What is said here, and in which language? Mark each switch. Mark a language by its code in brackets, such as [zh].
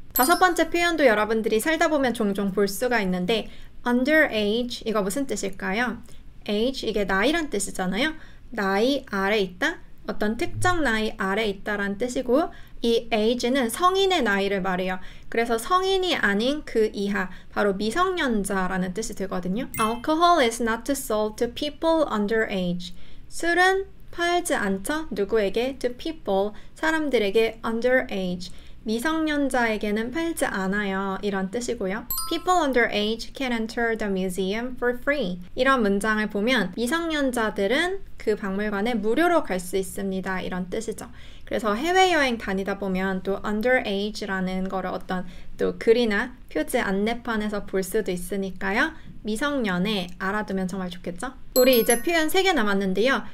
[ko] 다섯 번째 표현도 여러분들이 살다 보면 종종 볼 수가 있는데 underage 이거 무슨 뜻일까요? age 이게 나이란 뜻이잖아요. 나이 아래 있다? 어떤 특정 나이 아래 있다라는 뜻이고 이 age는 성인의 나이를 말해요. 그래서 성인이 아닌 그 이하, 바로 미성년자라는 뜻이 되거든요. [en] Alcohol is not sold to people underage. [ko] 술은 팔지 않죠? 누구에게? [en] To people, [ko] 사람들에게 [en] underage. [ko] 미성년자에게는 팔지 않아요. 이런 뜻이고요. [en] People underage can enter the museum for free. [ko] 이런 문장을 보면 미성년자들은 그 박물관에 무료로 갈 수 있습니다. 이런 뜻이죠. 그래서 해외여행 다니다 보면 또 underage라는 거를 어떤 또 글이나 표지 안내판에서 볼 수도 있으니까요. 미성년에 알아두면 정말 좋겠죠? 우리 이제 표현 3개 남았는데요.